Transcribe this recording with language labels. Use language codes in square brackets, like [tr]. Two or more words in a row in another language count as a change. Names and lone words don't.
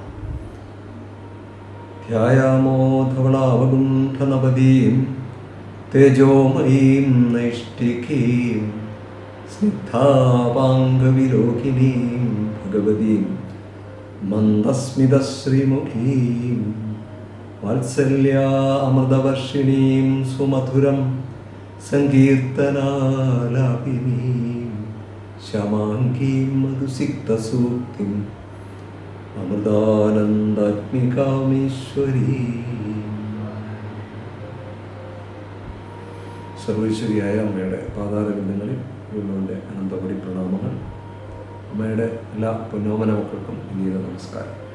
[sa] ध्यायामो धवलावगुण्ठनपदीं तेजोमयीं नैष्टिकीं स्निग्धापाङ्गविलोकिनीं भगवतीं मन्दस्मितश्रीमुखीं वात्सल्यामृतवर्षिणीं सुमधुरं सङ्कीर्तनालापिनीं श्यामाङ्गीं मधुसिक्तसूक्तिम् അമൃതാനന്ദാത്മികാമീശ്വരീ. [ml] സർവേശ്വരിയായ അമ്മയുടെ പാതാരബിന്ദങ്ങളിൽ വീണ്ടുവിൻ്റെ അനന്തപടി പ്രണാമങ്ങൾ. അമ്മയുടെ എല്ലാ പൊന്നോമന മക്കൾക്കും വിനീത നമസ്കാരം.